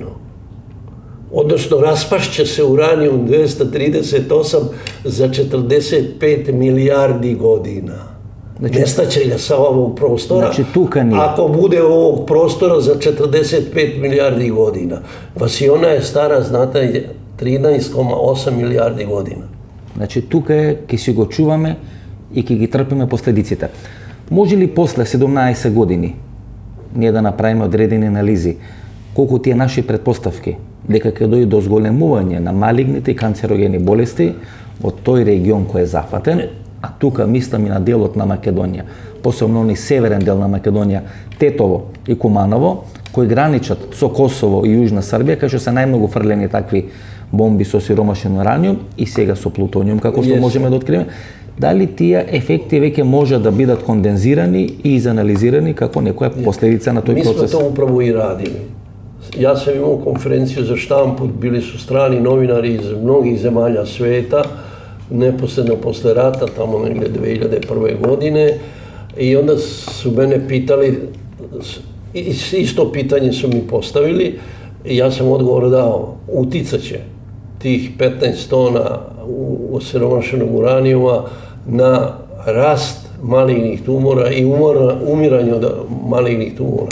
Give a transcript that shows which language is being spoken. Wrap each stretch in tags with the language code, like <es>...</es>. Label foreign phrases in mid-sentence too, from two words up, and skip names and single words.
<sr>Odnosno, raspašće se uranijum 238 za 45 milijardi godina. Nestaće ga sa ovog prostora. Znači, tuka nije. Ako bude ovog prostora za 45 milijardi godina. Vasiona je stara, znate, 13,8 milijardi godina.</sr> <mk>Значи, тука е, ќе си го чуваме и ќе ги трпиме последиците. Може ли после 17 години ние да направиме одредени анализи колку тие наши предпоставки дека ќе дојде до зголемување на малигните и канцерогени болести во тој регион кој е зафатен, а тука мислам и на делот на Македонија, посебно оној северен дел на Македонија, Тетово и Куманово, кои граничат со Косово и Јужна Србија, кај што се најмногу фрлени такви бомби со сиромашен ураниум и сега со плутониум, како што можеме да откриеме. Дали тие ефекти веќе може да бидат кондензирани и изанализирани како некоја последица на тој процес?</mk> <sr>Mi smo to upravo i radili. Ja sam imao konferenciju za štampu, bili su strani novinari iz mnogih zemalja sveta, neposredno posle rata, tamo negdje 2001. godine, i onda su mene pitali, isto pitanje su mi postavili, i ja sam odgovor dao, uticat će tih 15 tona osiromašenog uranijuma na rast malignih tumora i umiranje od malignih tumora.</sr>